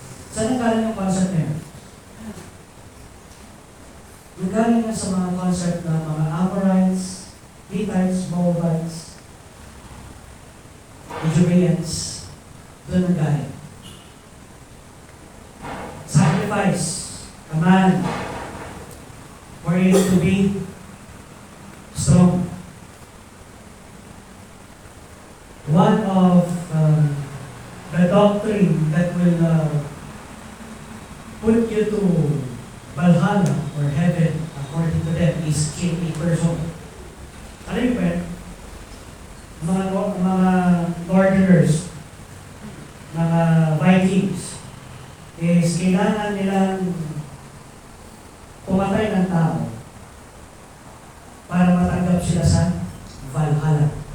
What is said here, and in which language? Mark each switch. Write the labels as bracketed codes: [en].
[tl] Saan ang galing yung concept na yun? Nagaling nga sa mga concept ng mga Amorites, Hittites, Moabites, Judeans, doon nagaling. [en] Sacrifice, command, for it to be strong. One of the doctrine that will put you to Valhalla or heaven, according to them, is kill a person. [tl] Alam niyo ba yan? mga Northerners, mga Vikings, is kailangan nilang pumatay ng tao para matanggap sila sa Valhalla.